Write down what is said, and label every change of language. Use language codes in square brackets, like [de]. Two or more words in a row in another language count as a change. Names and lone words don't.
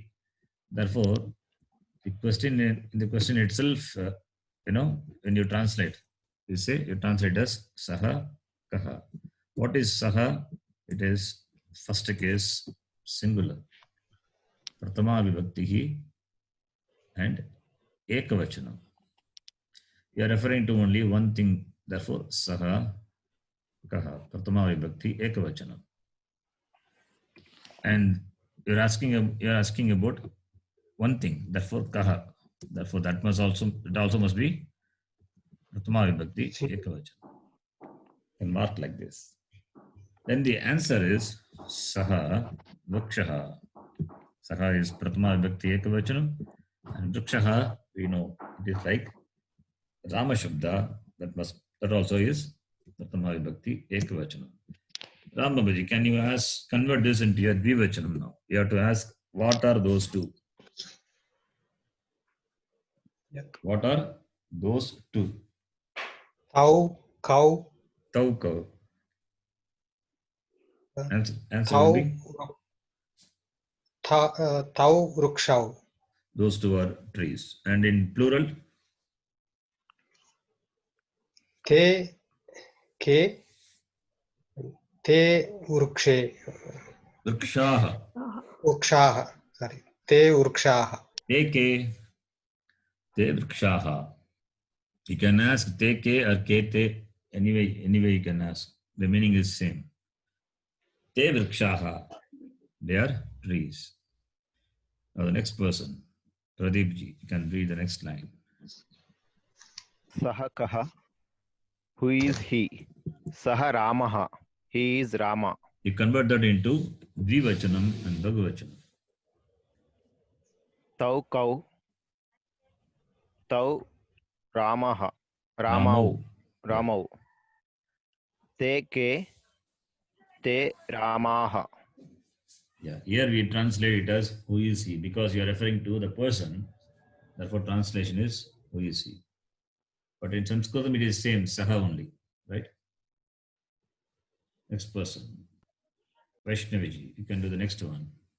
[en] Therefore, the question in the question itself, when you translate, you translate as [sa] saha kaha. [en] What is saha? It is first case singular. [sa] Pratama vibhaktihi and ekavachanam. [en] You are referring to only one thing. Therefore, [sa] saha kaha. Pratama vibhakti ekavachanam. [en] And you're asking about one thing. Therefore, kaha. Therefore, it also must be [sa] Pratama vibhakti ekavachanam. [en] And mark like this. Then the answer is [sa] saha vrikshaha. [en] Saha is [sa] Pratama vibhakti ekavachanam. [en] And vrikshaha, we know, it is like [sa] Rama Shabda, [en] that also is [sa] Pratama vibhakti ekavachanam. [en] Ram Babaji, can you convert this into your dvivachanam now? You have to ask, what are those two? Yeah. What are those two? [sa] Tau, cow. Tau cow. Answer Tau, [en] will be? [sa] tau vrukshau. [en] Those two are trees. And in plural? [sa] Te vrukshe. Vrikshaha. Vrukshaha. Sorry. Te vrukshaha. Te vrikshaha. [en] You can ask [sa] te ke [en] or [sa] ke te. [en] Anyway you can ask. The meaning is same. [sa] Te vrikshaha. [en] They are trees. Now the next person, Pradeep ji, you can read the next line. [sa] Saha kaha. [en] Who is he? [sa] Saha Ramaha. [en] He is Rama. You convert that into dvivachanam and bhagavachanam. [sa] Tau kau. Tau Ramaha. Ramau. Ramau. Te ke. Te Ramaha. [en] Yeah, here we translate it as who is he, because you are referring to the person. Therefore, translation is who is he. But in Sanskritam, it is same, saha only, right? Next person, Vaishnaviji, you can do the next one.